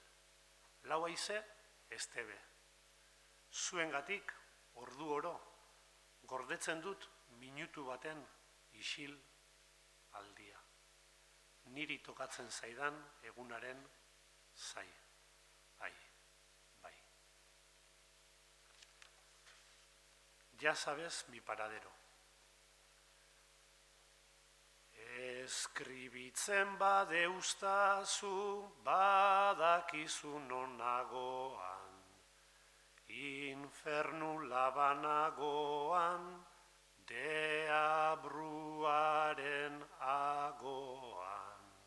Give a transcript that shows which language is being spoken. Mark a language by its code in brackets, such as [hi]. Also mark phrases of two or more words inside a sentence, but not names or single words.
[eu] Lau haize, Estebe. Zuengatik, ordu oro, gordetzen dut minutu baten isil aldia. Niri tokatzen zaidan egunaren zai. [es] Ya sabes mi paradero. [eu] Eskribitzen badeustazu, badakizu non nagoan, infernu labanagoan, deabruaren agoan.